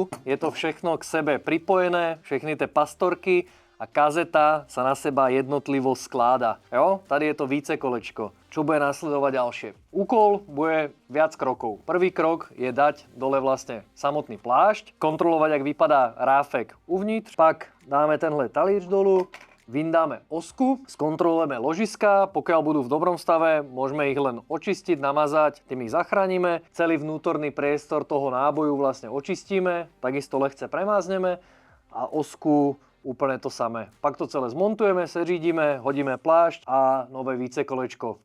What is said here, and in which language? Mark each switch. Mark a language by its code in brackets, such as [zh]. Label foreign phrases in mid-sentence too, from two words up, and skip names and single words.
[sk] Je to všechno k sebe pripojené, všechny tie pastorky a kazeta sa na seba jednotlivo skláda. [cs] Jo? Tady je to vícekolečko. [sk] Čo bude nasledovať ďalšie? Úkol bude viac krokov. Prvý krok je dať dole vlastne samotný plášť, kontrolovať, [cs] jak vypadá ráfek uvnitř, pak dáme tenhle talíř dolu, vyndáme osku, [sk] skontrolujeme ložiska, pokiaľ budú v dobrom stave, môžeme ich len očistiť, namazať, tým ich zachránime. Celý vnútorný priestor toho náboju vlastne očistíme, takisto ľahce premázneme a osku úplne to samé. [cs] Pak to celé zmontujeme, seřídíme, hodíme plášť a nové vícekolečko.